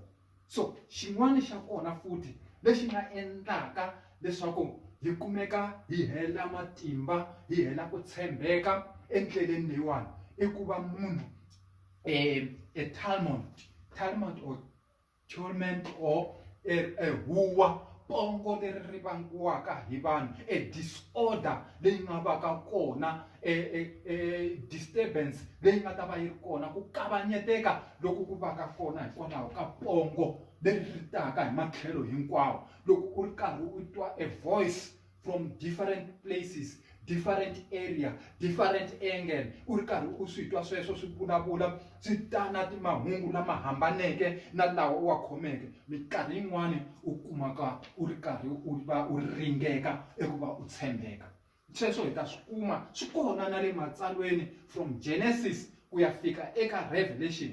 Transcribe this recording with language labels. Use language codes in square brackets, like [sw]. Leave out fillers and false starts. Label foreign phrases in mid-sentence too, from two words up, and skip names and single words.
[ts] So xin'wana xa kona futhi lexi nga endlaka leswaku hi kumeka hi hela matimba, hi hela ku tshembeka endleleni leyiwani i ku va munhu [en] talmud or torment or [ts] huwa pongo leri ri vangiwaka hi vanhu, disorder leyi nga va ka kona, disturbance leyi nga ta va yi ri kona, ku kavanyeteka loko ku va ka kona hikwalaho ka pongo leri ri taka hi matlhelo hinkwawo. Loko u ri karhi u twa [en] a voice from different places, different area, different angle, [ts] u ri karhi u swi twa sweswo swi vulavula swi ta na timahungu lama hambaneke na lawa u wa khomeke. Minkarhi yin'wani u kumaka u ri karhi u ringeka eku va u tshembeka. Sweswo hi ta swi kuma swi kona na le matsalweni from Genesis ku ya fika eka Revelation.